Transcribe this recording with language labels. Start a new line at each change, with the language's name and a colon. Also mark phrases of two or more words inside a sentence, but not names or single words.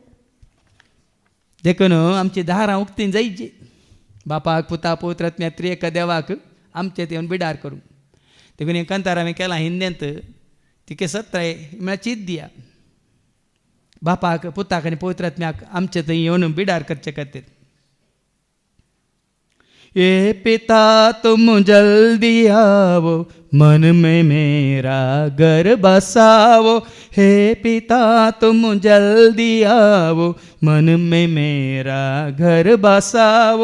Konkani: देखून आमची दारां उक्तीं जायची. बापाक, पुताक, पवित्र आत्म्या त्रिएक देवाक आमचें ते येवन बिडार करूंक. देखून हें कांतार हांवें केलां हिंदेंत. तिके सत्राय म्हळ्यार चीत दिया. बापाक, पुताक आनी पवित्र आत्म्याक आमचे थंय येवन बिडार करचे खातीर.
Hindi: ये पिता तुम जल्दी आओ, मन में मेरा घर बसाओ. हे पिता तुम जल्दी आओ, मन में मेरा घर बसाओ.